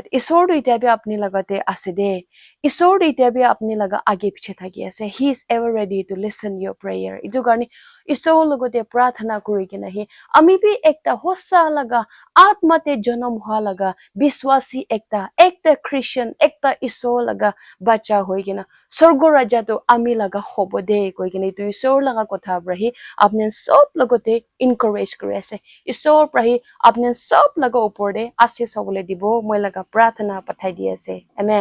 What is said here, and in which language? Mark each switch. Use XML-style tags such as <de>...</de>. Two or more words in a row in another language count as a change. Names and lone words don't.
<nag>ঈশ্বৰটো এতিয়া বি আপনি লগতে আছে দে ঈশ্বৰটো এতিয়া বি আপনি লগা আগে পিছে থাকি আছে</nag> <en>He is ever ready to listen your prayer.</en> <nag>ইটো কাৰণে ঈশ্বৰৰ লগতে প্ৰাৰ্থনা কৰি কিনে আমি বি একটা হসা লগা আত্মাতে জন্ম হোৱা লগা বিশ্বাসী একটা খ্ৰীষ্টিয়ান একটা ঈশ্বৰ লগা বাচ্চা হৈ কিনা স্বৰ্গ ৰাজ্যটো আমি লগা হ'ব দে কৈ কিনে ইটো ঈশ্বৰ লগা কথা পৰা আপনি সব লগতে এনকাৰেজ কৰি আছে ঈশ্বৰ পৰা আপনি সব লগা ওপৰতে আশীষ হ'বলৈ দিব মই লগা প্ৰাৰ্থনা পঠাই দি আছে Amen.</nag>